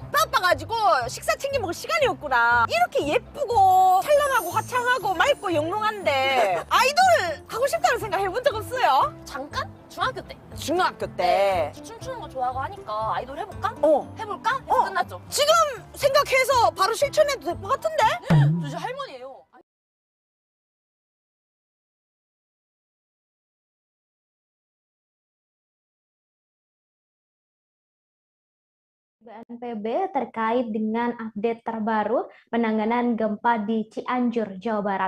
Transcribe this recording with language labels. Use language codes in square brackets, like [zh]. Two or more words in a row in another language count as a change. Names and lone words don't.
[ko] 바빠가지고 식사 챙겨 먹을 시간이 없구나. 이렇게 예쁘고 찬란하고 화창하고 맑고 영롱한데 아이돌 하고 싶다는 생각 해본 적 없어요? 잠깐? 중학교 때. 중학교 때. 춤추는 거 좋아하고 하니까 아이돌 해볼까? 해볼까? 해서 어. 끝났죠. 지금 생각해서 바로 실천해도 될 것 같은데? 저 이제 할머니예요. [id] BNPB terkait dengan update terbaru penanganan gempa di Cianjur, Jawa Barat.